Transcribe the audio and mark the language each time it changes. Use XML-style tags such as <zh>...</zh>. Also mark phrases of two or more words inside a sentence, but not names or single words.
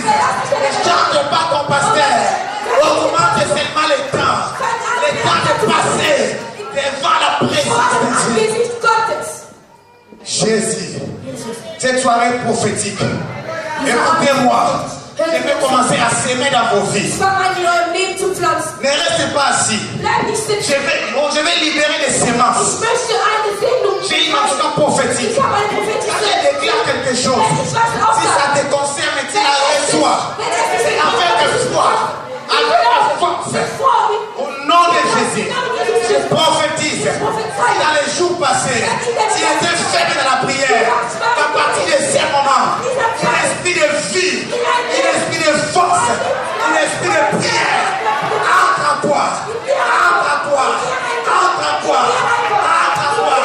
<fr>Ne change pas ton pasteur. Augmente seulement le temps. Le temps de passer devant la présence de Dieu.</fr> <de>Angesicht Gottes.</de> <fr>Jésus, cette soirée prophétique, écoutez-moi, je vais commencer à s'aimer dans vos vies.</fr> <de>Ich fange an, in eurem Leben zu pflanzen.</de> <fr>Ne restez pas assis.</fr> <de>Bleib nicht sitzen.</de> <fr>Je vais libérer les semences.</fr> <de>Ich möchte eine Sendung.</de> <fr>J'ai une onction prophétique.</fr> <de>Ich habe eine</de> <fr>Quand</fr> <de>prophetische</de> <fr>je déclare quelque chose,</fr> <de>Wenn ich was</de> <fr>si ça</fr> <de>aussage,</de> <fr>te concerne, tu la reçois. C'est avec foi, avec force. Au nom de Jésus, je prophétise. Si dans les jours passés, tu étais faible dans la prière, à partir de ce moment, un esprit de vie, un esprit de force, un esprit de prière, entre en toi, entre en toi, entre en toi, entre en toi.</fr>